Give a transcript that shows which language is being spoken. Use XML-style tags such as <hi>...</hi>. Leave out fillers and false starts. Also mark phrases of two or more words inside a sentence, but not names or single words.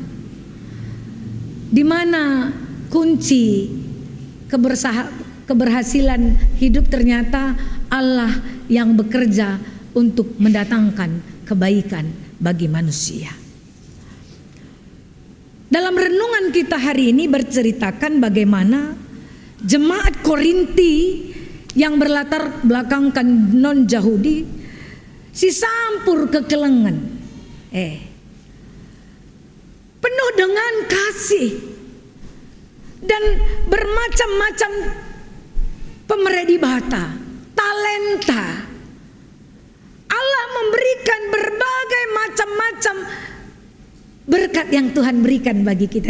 <id>Di mana kunci keberhasilan hidup ternyata Allah yang bekerja untuk mendatangkan kebaikan bagi manusia. Dalam renungan kita hari ini berceritakan bagaimana jemaat Korinti yang berlatar belakangkan non-Yahudi</id> <btx>si sampur kekelengan</btx> <id>penuh dengan kasih dan bermacam-macam pemeredibata, talenta. Allah memberikan berbagai macam-macam berkat yang Tuhan berikan bagi kita.</id>